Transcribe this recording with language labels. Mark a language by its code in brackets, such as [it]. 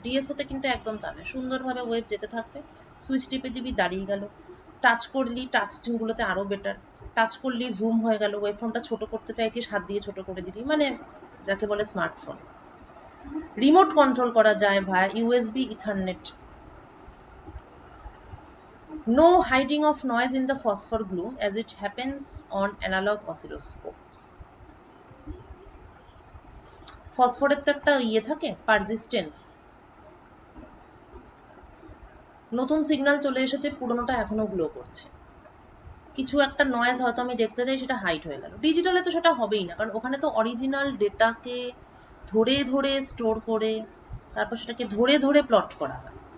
[bn] ডিএসওতে কিন্তু একদম তা নয়, সুন্দরভাবে ওয়েভ যেতে থাকবে, সুইচ টিপে দিবি, দাঁড়িয়ে গেল। টাচ করলি, টাচ স্ক্রিনগুলোতে আরো বেটার, টাচ করলি জুম হয়ে গেল, ওয়েভ ফর্মটা ছোট করতে চাইছিস হাত দিয়ে ছোট করে দিবি, মানে যাকে বলে স্মার্টফোন। রিমোট কন্ট্রোল করা যায় ভায়া USB ethernet. [en] No hiding of noise in the phosphor glue as it happens on analog oscilloscopes. [bn] ফসফরের তো একটা ইয়ে থাকে, পারসিস্টেন্স, নতুন সিগন্যাল চলে এসেছে, পুরোনোটা এখনো গ্লো করছে। কিছু একটা নয়েজ হয়তো আমি দেখতে চাই, সেটা হাইড হয়ে গেল। ডিজিটালে তো সেটা হবেই না, কারণ ওখানে তো অরিজিনাল ডেটাকে ধরে ধরে স্টোর করে তারপর সেটাকে ধরে ধরে প্লট করা হয়।